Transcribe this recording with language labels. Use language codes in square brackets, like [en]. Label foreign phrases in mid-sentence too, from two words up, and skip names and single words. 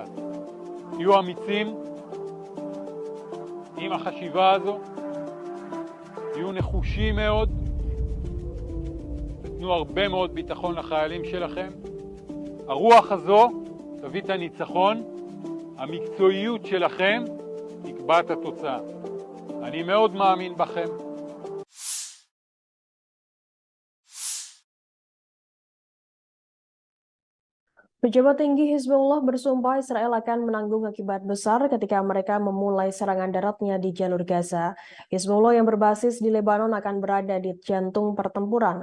[he] תהיו אמיצים עם החשיבה הזו, תהיו נחושים מאוד, תנו הרבה מאוד ביטחון לחיילים שלכם. הרוח הזו תביא את הניצחון, המקצועיות שלכם תקבע את התוצאה. אני מאוד מאמין בכם. [id] Pejabat tinggi Hizbullah bersumpah Israel akan menanggung akibat besar ketika mereka memulai serangan daratnya di jalur Gaza. Hizbullah yang berbasis di Lebanon akan berada di jantung pertempuran.